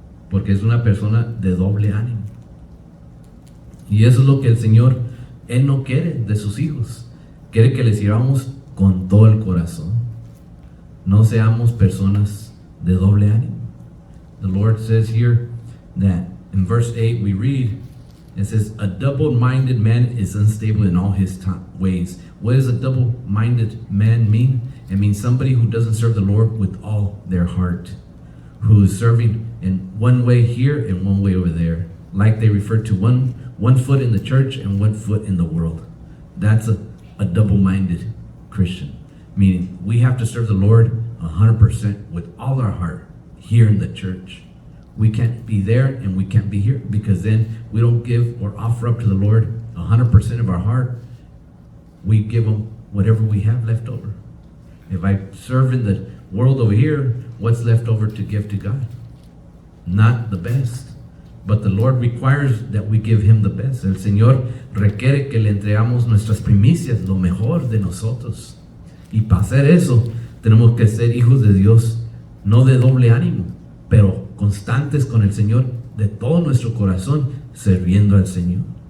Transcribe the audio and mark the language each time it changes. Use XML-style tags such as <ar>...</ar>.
<es>Porque es una persona de doble ánimo. Y eso es lo que el Señor, Él no quiere de sus hijos. Quiere que le sirvamos con todo el corazón. No seamos personas de doble ánimo.</es> <en>The Lord says here that in verse 8 we read, it says, a double-minded man is unstable in all his ways. What does a double-minded man mean? It means somebody who doesn't serve the Lord with all their heart, who is serving in one way here and one way over there. Like they refer to one foot in the church and one foot in the world. That's a double-minded Christian. Meaning we have to serve the Lord 100% with all our heart here in the church. We can't be there and we can't be here, because then we don't give or offer up to the Lord 100% of our heart. We give Him whatever we have left over. If I serve in the world over here, what's left over to give to God? Not the best. But the Lord requires that we give Him the best.</en> <es>El Señor requiere que le entregamos nuestras primicias, lo mejor de nosotros. Y para hacer eso, tenemos que ser hijos de Dios, no de doble ánimo, pero constantes con el Señor de todo nuestro corazón, sirviendo al Señor.</es>